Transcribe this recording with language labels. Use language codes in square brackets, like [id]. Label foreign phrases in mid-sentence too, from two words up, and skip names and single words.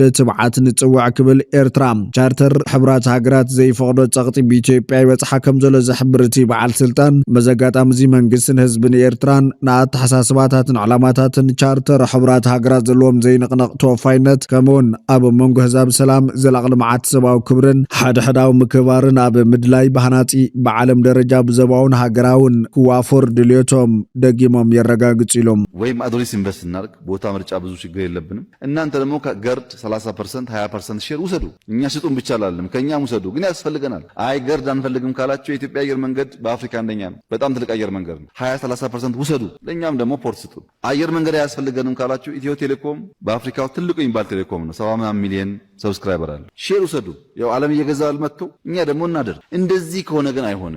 [ti] ትብዓት ንጽውዕ ክብል ኤርትራ ቻርተር ሕቡራት ሃገራት ዘይፈቕዶ ጸቕጢ ብኢትዮጵያ ይበጽሓ ከም ዘሎ ዝሕብር እቲ በዓል ስልጣን መዘጋጣሚ እዚ መንግስትን ህዝብን ኤርትራን ንኣተሓሳስባታትን ዕላማታትን ቻርተር ሕቡራት ሃገራት ዘለዎም ዘይንቕነቕ ተወፋይነት ከምኡውን ኣብ መንጎ ህዛብ ሰላም ዘላቕ ልምዓት ሰብኣዊ ክብርን ሓድሕዳዊ ምክባርን ኣብ ምድላይ ባህናፂ ብዓለም ደረጃ ብዘባውን ሃገራውን ክዋፈር ድልዮቶም ደጊሞም የረጋግጹ ኢሎም [am] ወይም አዶሊስ ኢንቨስት እናርግ ቦታ ምርጫ ብዙ ችግር የለብንም። እናንተ ደግሞ ገርድ 30% 20% ሼር ውሰዱ። እኛ ስጡን ብቻ አላለም ከኛም ውሰዱ፣ ግን ያስፈልገናል። አይ ገርድ አንፈልግም ካላችሁ የኢትዮጵያ አየር መንገድ በአፍሪካ አንደኛ ነው። በጣም ትልቅ አየር መንገድ ነው። 20-30% ውሰዱ። ለኛም ደግሞ ፖርት ስጡን። አየር መንገድ አያስፈልገንም ካላችሁ ኢትዮ ቴሌኮም በአፍሪካው ትልቁ የሚባል ቴሌኮም ነው። 70 ሚሊዮን ሰብስክራይበር አለ። ሼር ውሰዱ። ያው ዓለም እየገዛል መጥቶ እኛ ደግሞ እናደር። እንደዚህ ከሆነ ግን አይሆንም።